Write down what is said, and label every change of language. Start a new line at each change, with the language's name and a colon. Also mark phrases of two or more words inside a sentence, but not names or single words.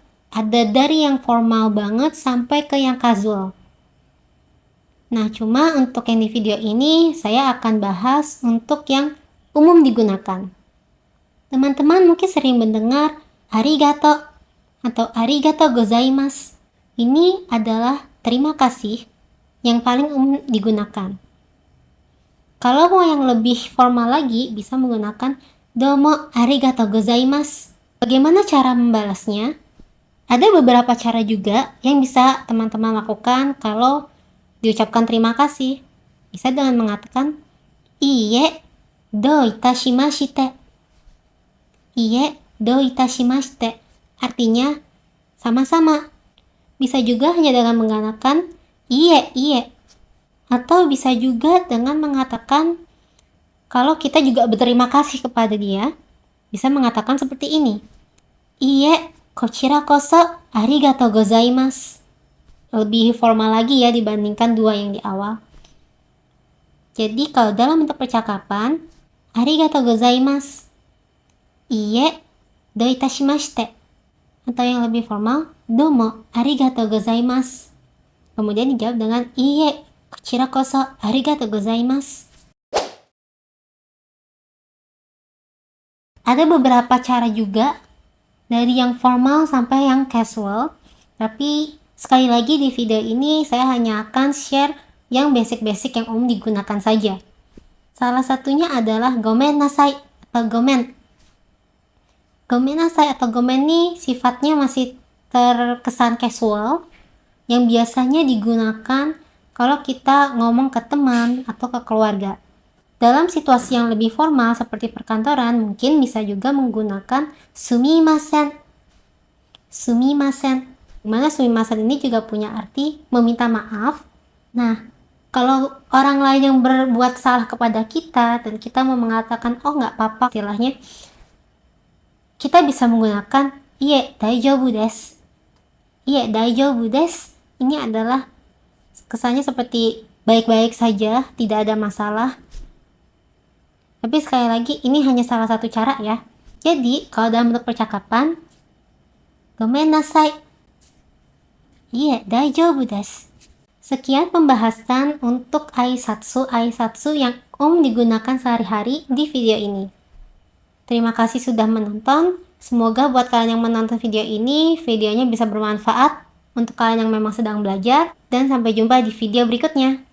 Indonesian: Ada dari yang formal banget sampai ke yang casual. Nah, cuma untuk yang di video ini, saya akan bahas untuk yang umum digunakan. Teman-teman mungkin sering mendengar arigato atau
Japanese: ありがとうございます.
Indonesian: Ini adalah terima kasih yang paling umum digunakan. Kalau mau yang lebih formal lagi, bisa menggunakan
Japanese: どうもありがとうございます.
Indonesian: Bagaimana cara membalasnya? Ada beberapa cara juga yang bisa teman-teman lakukan kalau diucapkan terima kasih. Bisa dengan mengatakan
Japanese: いいえどういたしまして. いいえどういたしまして.
Indonesian: Artinya sama-sama. Bisa juga hanya dengan mengatakan iye. Atau bisa juga dengan mengatakan kalau kita juga berterima kasih kepada dia, bisa mengatakan seperti ini.
Japanese: いいえ、こちらこそありがとうございます.
Indonesian: Lebih formal lagi ya dibandingkan dua yang di awal. Jadi kalau dalam bentuk percakapan,
Japanese: ありがとうございます. いいえ、どういたしまして.
Indonesian: Atau yang lebih formal,
Japanese: どうもありがとうございます.
Indonesian: Kemudian dijawab dengan
Japanese: いいえ、こちらこそありがとうございます.
Indonesian: Ada beberapa cara juga dari yang formal sampai yang casual, tapi sekali lagi di video ini saya hanya akan share yang basic-basic yang umum digunakan saja. Salah satunya adalah
Japanese: ごめんなさい
Indonesian: atau gomen.
Japanese: ごめんなさい
Indonesian: atau gomen ini sifatnya masih terkesan casual, yang biasanya digunakan kalau kita ngomong ke teman atau ke keluarga. Dalam situasi yang lebih formal seperti perkantoran, mungkin bisa juga menggunakan sumimasen. Sumimasen. Dimana sumimasen ini juga punya arti meminta maaf. Nah, kalau orang lain yang berbuat salah kepada kita dan kita mau mengatakan, oh nggak apa-apa istilahnya, kita bisa menggunakan
Japanese: いいえ大丈夫です. いいえ大丈夫です.
Indonesian: Ini adalah kesannya seperti baik-baik saja, tidak ada masalah. Tapi sekali lagi, ini hanya salah satu cara ya. Jadi, kalau dalam bentuk percakapan,
Japanese: ごめんなさい. いいえ、大丈夫です.
Indonesian: Sekian pembahasan untuk aisatsu yang digunakan sehari-hari di video ini. Terima kasih sudah menonton. Semoga buat kalian yang menonton video ini, videonya bisa bermanfaat untuk kalian yang memang sedang belajar. Dan sampai jumpa di video berikutnya.